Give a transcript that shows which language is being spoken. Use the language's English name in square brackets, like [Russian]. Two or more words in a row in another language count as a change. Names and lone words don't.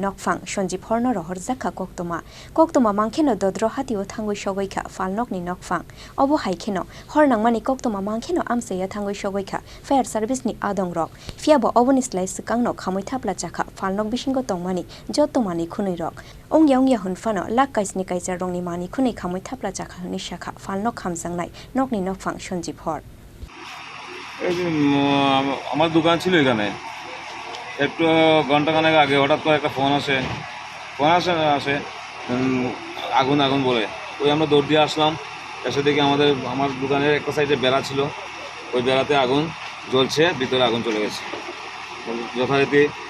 [Kok Borok] nokphang sonjib horno ro horjakha koktoma mankheno dodro hatio thangai sogoikha Phalnok ni nokphang obo haikheno hor nangmani koktoma mankheno amsayo thangai sogoikha [English] fire service [Kok Borok] ni adongrok fiabo oboni slai sikangno khamoi thapla chakha Phalnok bisingo tongmani jottomani khunirok ongya hunfano lakkaisni kaisa rongni mani khuni khamoi thapla chakha ni shakha Phalnok khamjangnai nokni nokphang sonjib hor [Bangla] আমার দোকান ছিল এখানে একটু ঘন্টাখানেক আগে হঠাৎ করে একটা ফোন আসে আগুন বলে ওই আমরা দৌড় দিয়ে আসলাম এসে দেখি আমার দোকানের একটা সাইডে বেড়া ছিল ওই বেড়াতে আগুন জ্বলছে ভিতরে আগুন চলে গেছে যথারীতি